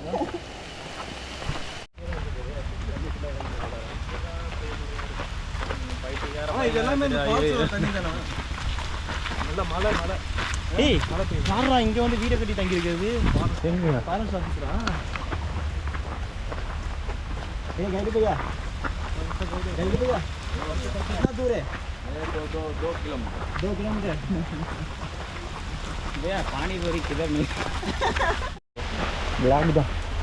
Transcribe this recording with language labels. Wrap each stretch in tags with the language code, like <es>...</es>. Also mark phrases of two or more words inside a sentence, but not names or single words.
<ta>இது எல்லாமே இந்த ஃபால்ஸ் தண்ணி தானே. நல்ல மழை மழை. ஏய் யாரா இங்க வந்து வீட கட்டி தங்கி இருக்கிறது? எங்க</ta> <en>parents officer?</en> <ta>ஏய் கைடு பையா</ta> <hi>कितना दूर है? 2 किलोमीटर. 2 किलोमीटर. भैया पानी पूरी किधर मिल? ब्लैक दा</hi>